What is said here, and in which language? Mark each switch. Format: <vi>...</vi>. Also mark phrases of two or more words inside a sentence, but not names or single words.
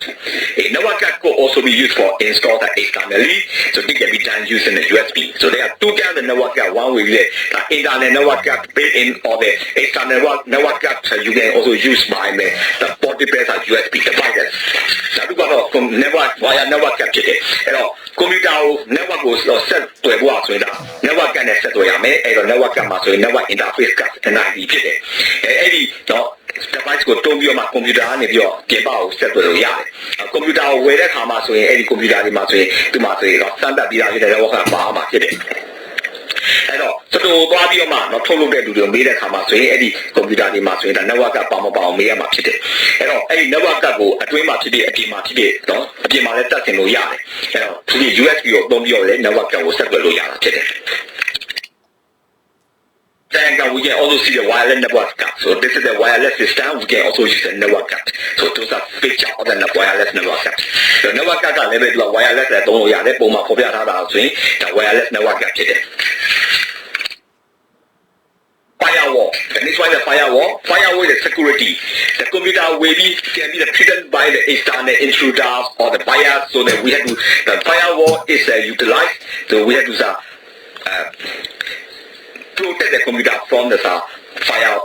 <en>A network card could also be used for install that externally, so it can be done using the USB. So there are two kinds of network card. One with the internet network card built-in or the external network card you can also use by the portable USB devices.</en> <my>ဒါကတော့</my> <en>network wire network card</en> <my>ဖြစ်တယ်။အဲ့တော့ computer ကို network ကိုဆက်သွယ်ဖို့ဆိုရင်ဒါ</my> <en>network card</en> <my>နဲ့ဆက်သွယ်ရမယ်။အဲ့တော့ network card မှာဆိုရင်</my> <en>network interface card NIC</en> <my>ဖြစ်တယ်။ အဲ့ဒီတော့ device ကိုတုံးပြီးတော့မှ computer ကနေပြီးတော့ပြင်ပကိုဆက်သွယ်လို့ရတယ်။ computer ကိုဝယ်တဲ့အခါမှာဆိုရင်အဲ့ဒီ computer တွေမှာဆို ရင်ဒီမှာဆိုရင်စမ်းသပ်ပြီးသားဖြစ်တဲ့</my> <en>network card</en> <my>ပါမှာဖြစ်တယ်။အဲ့တော့စတူသွားပြီးတော့မှထုတ်လုပ်တဲ့လူတွေမေးတဲ့အခါမှာဆိုရင်အဲ့ဒီကွန်ပျူတာတွေမှာဆိုရင်ဒါ network ကပါမပါအောင်မေးရမှာဖြစ်တယ်။အဲ့တော့အဲ့ဒီ network ကိုအတွင်းမှာဖြစ်ဖြစ်အပြင်မှာဖြစ်ဖြစ်အပြင်မှာလည်းတက်တင်လို့ရတယ်။အဲ့တော့ဒီ USB ကိုသုံးပြီးတော့လည်း network ကိုဆက်သွယ်လို့ရတာဖြစ်တယ်။</my> <en>Then we can also see the wireless network card. So this is the wireless system. We can also use the network card. So those are features of the wireless network card. The network card</en> <my>ကလည်းပဲ wireless နဲ့သုံးလို့ရတယ်ပုံမှန်ဖော်ပြထားတာဆိုရင်ဒါ</my> <en>wireless network card</en> <my>ဖြစ်တယ် Firewall.</my> <en>The next one is the firewall. Firewall is the security. The computer can be treated by the external intruders or the buyers. So that we have to. The firewall is utilized. So we have to protect the computer from the external threat.</en>